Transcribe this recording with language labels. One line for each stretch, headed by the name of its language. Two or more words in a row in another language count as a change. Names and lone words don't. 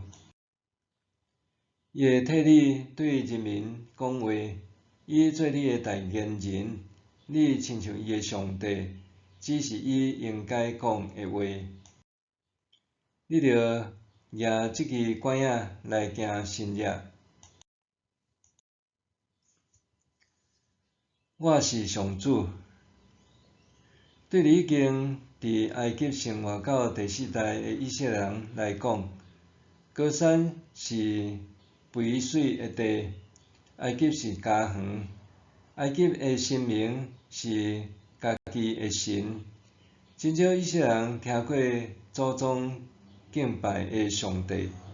Min Nan Chinese: 伊会替你对人民讲话，伊做你的代言人，你亲像伊的上帝，只是伊应该讲的话。你着举即支管仔来行新约。我是上主。对你已经伫埃及生活到第四代的以色列人来讲，高山是肥水的地，埃及是家园，埃及的神明是家己的神。真少以色列人听过祖宗敬拜的上帝。